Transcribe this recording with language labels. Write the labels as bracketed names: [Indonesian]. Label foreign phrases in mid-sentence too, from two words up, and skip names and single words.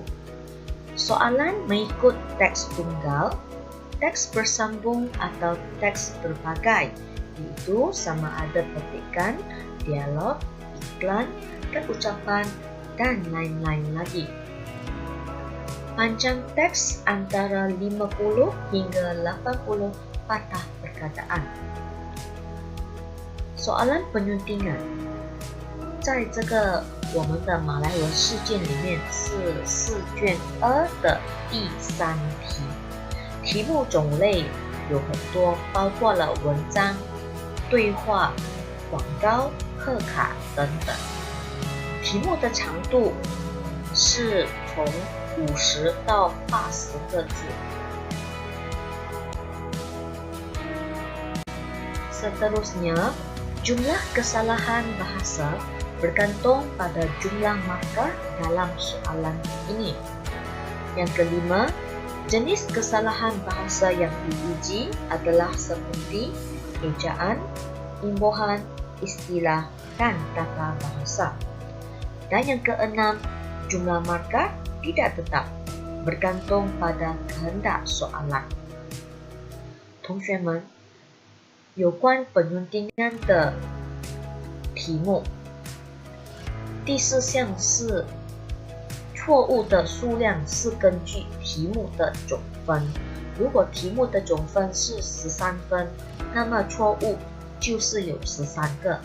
[Malay] Soalan mengikut teks tunggal, teks bersambung atau teks berbagai, iaitu sama ada petikan, dialog, iklan, dan ucapan, dan lain-lain lagi. Panjang teks antara 50 hingga 80 patah perkataan. Soalan penyuntingan [Chinese] 在这个我们的马来文试卷里面是4卷2的第3题。题目种类有很多，包括了文章、对话、广告、贺卡等等。题目的长度是从50到80个字。 [Malay] Seterusnya, jumlah kesalahan bahasa bergantung pada jumlah markah dalam soalan ini. Yang kelima, jenis kesalahan bahasa yang diuji adalah seperti ejaan, imbuhan, istilah, dan tata bahasa. Dan yang keenam, jumlah markah tidak tetap, bergantung pada kehendak soalan. [Chinese] 同学们，有关penyuntingan的题目，第4项是错误的数量是根据题目的总分。如果题目的总分是13分，那么错误就是有13个。